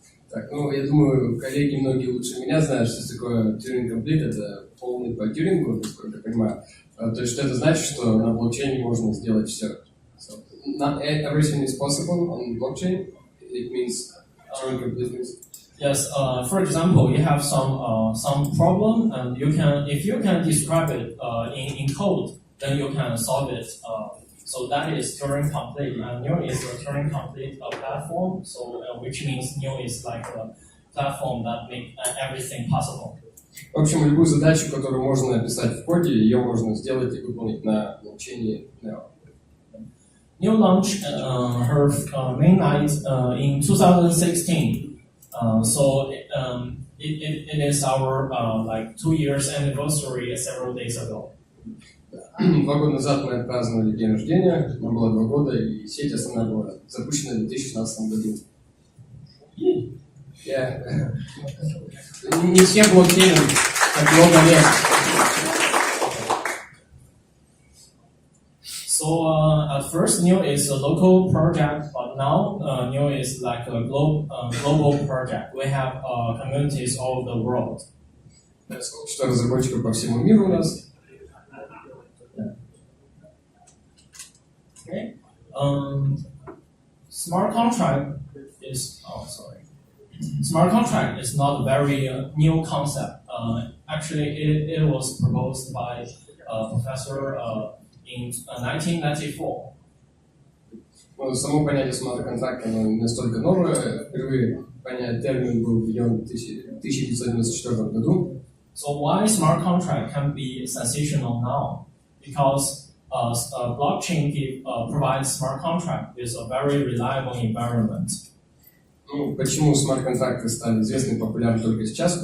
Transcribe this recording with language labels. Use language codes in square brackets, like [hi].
[ru] Так, ну, я думаю, коллеги многие лучше меня знают, что такое Turing Complete, это полный по Тьюрингу, насколько я понимаю. То есть, что это значит, что на блокчейне можно сделать все. [en] So, not everything is possible on blockchain. It means Turing Complete means. Yes. For example, you have some problem, and if you can describe it in code, then you can solve it. So that is Turing complete, and NEO is a Turing complete platform. So which means NEO is like a platform that makes everything possible. [ru] В общем, любую задачу, которую можно написать в коде, ее можно сделать и выполнить на блокчейне NEO. [en] NEO launched her mainnet in 2016. So it is our like 2 years anniversary several days ago. [ru] 2 года назад мы отпраздновали день рождения, нам было 2 года, и сеть основная была запущена в 2016 году. Не все блокчейны так много лет. [en] So at first, Neo is a local project, but now Neo is like a global project. We have communities all over the world. [ru] Сообщество разработчиков по всему миру у нас. [en] Okay. Smart contract is Smart contract is not a very new concept. Actually, it was proposed by a professor in 1994. [ru] Ну, само понятие смарт-контракта не настолько новое. Впервые понятие термин был введен в 1994 году. [en] So why smart contract can be sensational now? Because blockchain provides smart contract with a very reliable environment. [ru] Ну, почему смарт-контракты стали известны и популярны только сейчас?